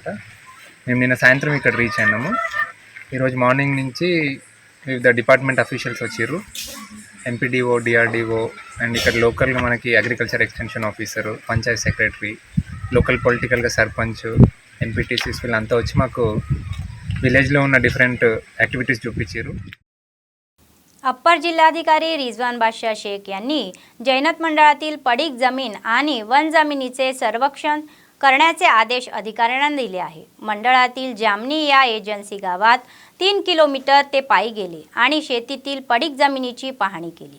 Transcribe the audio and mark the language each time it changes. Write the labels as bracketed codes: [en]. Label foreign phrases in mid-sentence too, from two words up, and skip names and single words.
[te] మేము నిన్న సాయంత్రం ఇక్కడ రీచ్ అయినాము. ఈరోజు మార్నింగ్ నుంచి వివిధ [en] department officials [te] వచ్చారు, [en] MPDO, DRDO అండ్ [te] ఇక్కడ లోకల్గా మనకి [en] agriculture extension officer, panchayat secretary, local politically [te] సర్పంచ్, MPTCs వీళ్ళంతా వచ్చి మాకు విలేజ్లో ఉన్న [en] different activities [te] చూపించారు. [mr] अप्पर जिल्हाधिकारी रिजवान बादशाह शेख यांनी जैनत मंडळातील पडीक जमीन आणि वन जमिनीचे सर्वेक्षण करण्याचे आदेश अधिकाऱ्यांना दिले आहे. मंडळातील जामनी या एजन्सी गावात 3 किलोमीटर ते पायी गेले आणि शेतीतील पडीक जमिनीची पाहणी केली.